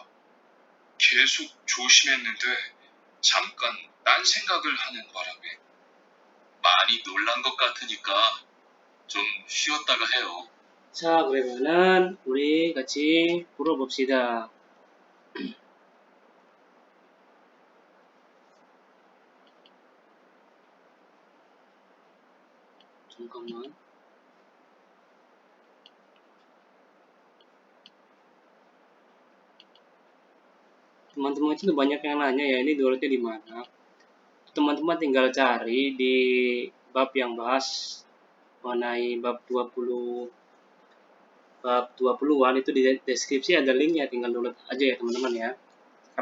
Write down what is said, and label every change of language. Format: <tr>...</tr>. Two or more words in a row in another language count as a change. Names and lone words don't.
<ko>계속 조심했는데 잠깐 딴 생각을 하는 바람에 많이 놀란 것 같으니까 좀 쉬었다가 해요. 자, 그러면은 우리 같이 불어봅시다. 잠깐만.</ko> <id>Teman-teman itu banyak yang nanya ya, ini downloadnya di mana? Teman-teman tinggal cari di bab yang bahas mengenai bab 20-an itu di deskripsi ada linknya, tinggal download aja ya teman-teman ya.</id>